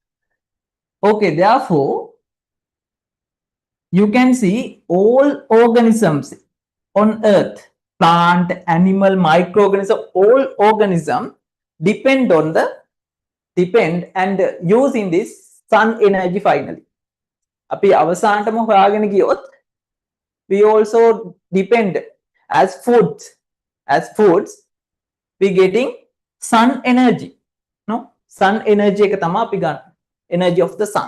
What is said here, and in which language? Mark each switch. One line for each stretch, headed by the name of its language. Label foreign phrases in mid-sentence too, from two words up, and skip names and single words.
English: Okay, therefore, you can see all organisms on earth, plant, animal, microorganism, all organism depend and using this sun energy finally.
Sinhala: අපි අවසානටම හොයාගෙන ගියොත්
English: we also depend as foods. As foods, we getting sun energy.
Sinhala: No,
English: sun energy
Sinhala: එක තමයි අපි ගන්න.
English: Energy of the sun.